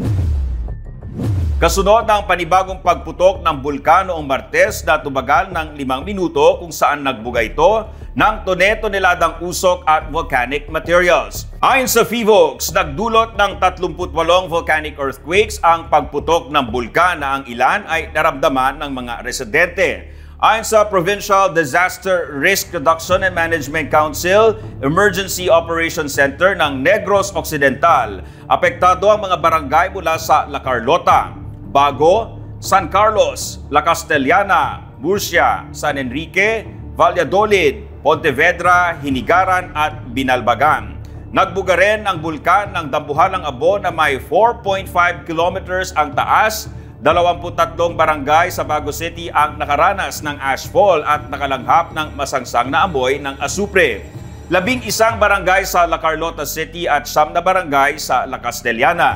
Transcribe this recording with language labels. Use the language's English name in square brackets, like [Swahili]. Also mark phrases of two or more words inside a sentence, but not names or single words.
[Filipino] Kasunod ng panibagong pagputok ng bulkan noong Martes na tumagal ng 5 minuto kung saan nagbuga ito ng tone-toneladang usok at [English] volcanic materials. [Filipino] Ayon sa FIVOX, nagdulot ng 38 [English] volcanic earthquakes [Filipino] ang pagputok ng bulkan na ang ilan ay naramdaman ng mga residente. Ayon sa Provincial Disaster Risk Reduction and Management Council Emergency Operations Center ng Negros Occidental, apektado ang mga barangay mula sa La Carlota, Bago, San Carlos, La Castellana, Murcia, San Enrique, Valladolid, Pontevedra, Hinigaran at Binalbagan. Nagbuga rin ang bulkan ng Dambuhalang Abo na may 4.5 kilometers ang taas. 23 barangay sa Bago City ang nakaranas ng ashfall at nakalanghap ng masangsang na amoy ng asupre. 11 barangay sa La Carlota City at 9 na barangay sa La Castellana.